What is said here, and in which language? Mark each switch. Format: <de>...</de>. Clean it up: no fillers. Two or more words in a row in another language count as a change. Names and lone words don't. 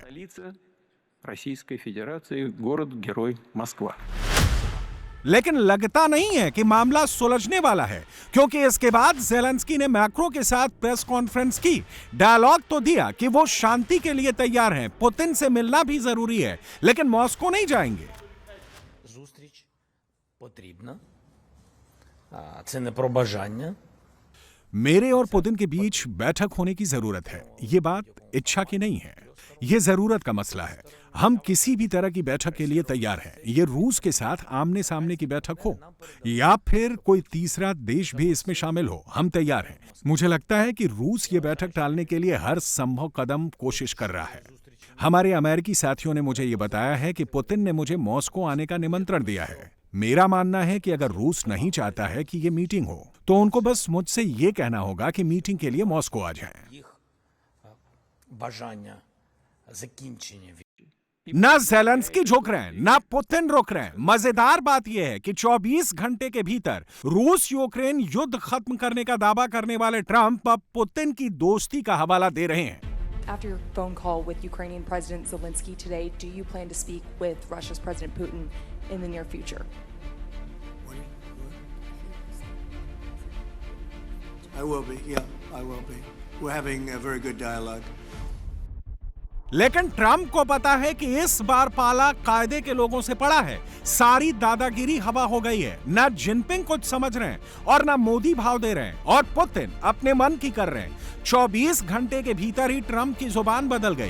<ru>Столица Российской Федерации, город-герой Москва.</ru> <hi>लेकिन लगता नहीं है कि मामला सुलझने वाला है, क्योंकि इसके बाद ज़ेलेंस्की ने मैक्रो के साथ</hi> <en>press conference</en> <hi>की, डायलॉग तो दिया कि वो शांति के लिए तैयार हैं, पुतिन से मिलना भी जरूरी है, लेकिन मॉस्को नहीं जाएंगे।</hi> <uk>Зустріч потрібна. Це не про бажання.</uk> <hi>मेरे और पुतिन के बीच बैठक होने की जरूरत है। ये बात इच्छा की नहीं है, ये जरूरत का मसला है। हम किसी भी तरह की बैठक के लिए तैयार हैं। ये रूस के साथ आमने सामने की बैठक हो या फिर कोई तीसरा देश भी इसमें शामिल हो, हम तैयार हैं। मुझे लगता है कि रूस ये बैठक टालने के लिए हर संभव कदम कोशिश कर रहा है। हमारे अमेरिकी साथियों ने मुझे ये बताया है कि पुतिन ने मुझे मॉस्को आने का निमंत्रण दिया है। मेरा मानना है कि अगर रूस नहीं चाहता है कि ये मीटिंग हो, तो उनको बस मुझसे ये कहना होगा कि मीटिंग के लिए मॉस्को आ जाएं।</hi> <uk>Їх бажання закінчення</uk> <hi>ना ज़ेलेंस्की झुक रहे हैं, ना पुतिन रुक रहे हैं। मजेदार बात यह है कि 24 घंटे के भीतर रूस यूक्रेन युद्ध खत्म करने का दावा करने वाले ट्रंप अब पुतिन की दोस्ती का हवाला दे रहे हैं।</hi> <en>After your phone call with Ukrainian President Zelensky today, do you plan to speak with Russia's President Putin in the near future? I will be, yeah, I will be. We're having a very good dialogue.</en> <hi>लेकिन ट्रंप को पता है कि इस बार पाला कायदे के लोगों से पड़ा है। सारी दादागिरी हवा हो गई है। ना जिनपिंग कुछ समझ रहे हैं और ना मोदी भाव दे रहे हैं, और पुतिन अपने मन की कर रहे हैं। 24 घंटे के भीतर ही ट्रंप की जुबान बदल गई।</hi>